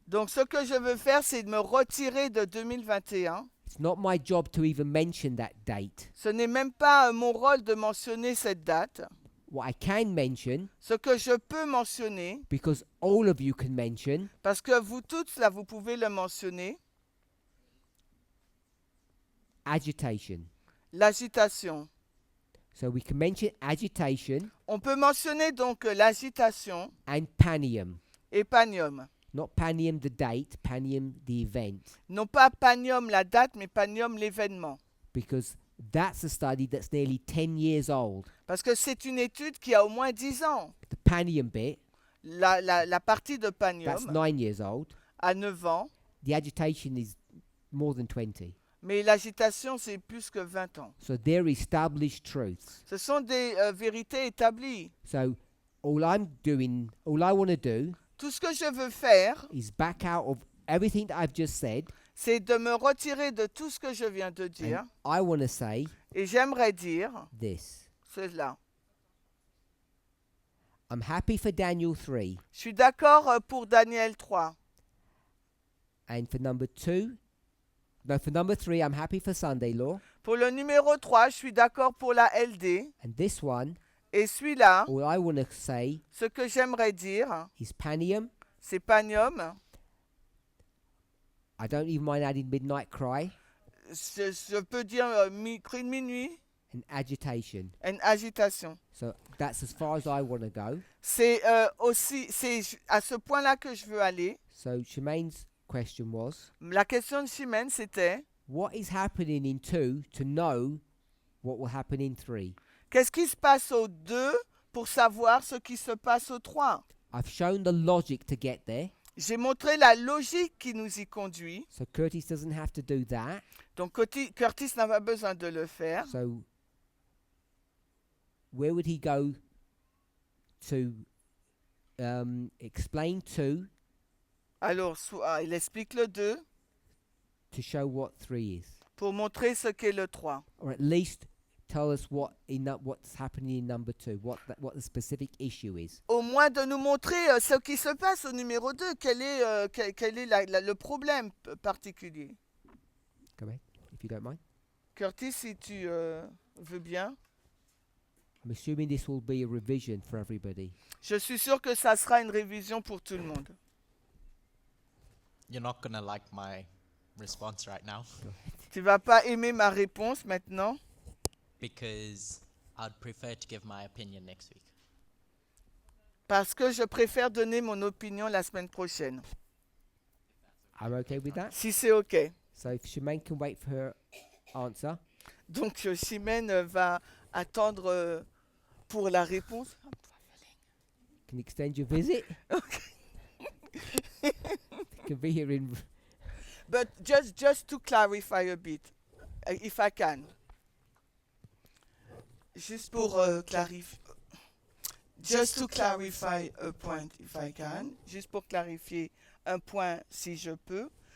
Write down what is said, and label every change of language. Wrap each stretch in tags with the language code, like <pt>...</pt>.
<fr>Donc ce que je veux faire, c'est de me retirer de 2021.</fr> <en>It's not my job to even mention that date.</en> <fr>Ce n'est même pas mon rôle de mentionner cette date.</fr> <en>What I can mention,</en> <fr>Ce que je peux mentionner,</fr> <en>because all of you can mention,</en> <fr>parce que vous toutes là, vous pouvez le mentionner,</fr> <en>agitation.</en> <fr>l'agitation.</fr> <en>So we can mention agitation</en> <fr>On peut mentionner donc l'agitation</fr> <en>and panium.</en> <fr>et panium.</fr> <en>Not panium the date, panium the event.</en> <fr>Non pas panium la date, mais panium l'événement.</fr> <en>Because that's a study that's nearly 10 years old.</en> <fr>Parce que c'est une étude qui a au moins 10 ans.</fr> <en>The panium bit,</en> <fr>La partie de</fr> <en>that's</en> <fr>panium</fr> <en>9 years old.</en> <fr>a 9 ans,</fr> <en>The agitation is more than 20.</en> <fr>mais l'agitation c'est plus que 20 ans.</fr> <en>So they're established truths.</en> <fr>Ce sont des vérités établies.</fr> <en>So all I want to do</en> <fr>Tout ce que je veux faire,</fr> <en>is back out of everything that I've just said,</en> <fr>c'est de me retirer de tout ce que je viens de dire.</fr> <en>and I want to say</en> <fr>Et j'aimerais dire</fr> <en>this.</en> <fr>cela.</fr> <en>I'm happy for Daniel 3,</en> <fr>Je suis d'accord pour Daniel 3.</fr> <en>and for number 3, I'm happy for Sunday law,</en> <fr>Pour le numéro 3, je suis d'accord pour la LD.</fr> <en>and this one,</en> <fr>Et celui-là,</fr> <en>all I want to say</en> <fr>ce que j'aimerais dire,</fr> <en>is panium.</en> <fr>c'est panium.</fr> <en>I don't even mind adding midnight cry</en> <fr>Je peux dire cri de minuit,</fr> <en>and agitation.</en> <fr>une agitation.</fr> <en>So that's as far as I want to go.</en> <fr>C'est aussi, c'est à ce point-là que je veux aller.</fr> <en>So Shemaine's question was,</en> <fr>La question de Chimène, c'était</fr> <en>what is happening in 2 to know what will happen in 3?</en> <fr>qu'est-ce qui se passe au 2 pour savoir ce qui se passe au 3?</fr> <en>I've shown the logic to get there,</en> <fr>J'ai montré la logique qui nous y conduit.</fr> <en>so Curtis doesn't have to do that.</en> <fr>Donc Curtis n'a pas besoin de le faire.</fr> <en>So where would he go to explain 2</en> <fr>Alors, il explique le 2</fr> <en>to show what 3 is?</en> <fr>pour montrer ce qu'est le 3.</fr> <en>Or at least tell us what's happening in number 2, what the specific issue is.</en> <fr>Au moins de nous montrer ce qui se passe au numéro 2, quel est le problème particulier.</fr> <en>Go ahead, if you don't mind.</en> <fr>Curtis, si tu veux bien.</fr> <en>I'm assuming this will be a revision for everybody.</en> <fr>Je suis sûr que ça sera une révision pour tout le monde.</fr> <en>You're not gonna like my response right now. Go ahead.</en> <fr>Tu vas pas aimer ma réponse maintenant</fr> <en>because I'd prefer to give my opinion next week.</en> <fr>parce que je préfère donner mon opinion la semaine prochaine.</fr> <en>I'm okay with that.</en> <fr>Si c'est OK.</fr> <en>So if Shemaine can wait for her answer.</en> <fr>Donc, Chimène va attendre pour la réponse.</fr> <en>Can you extend your visit? You can be here in. But just to clarify a bit, if I can.</en> <fr>Juste pour clarifier.</fr> <en>Just to clarify a point, if I can.</en> <fr>Juste pour clarifier un point, si je peux.</fr>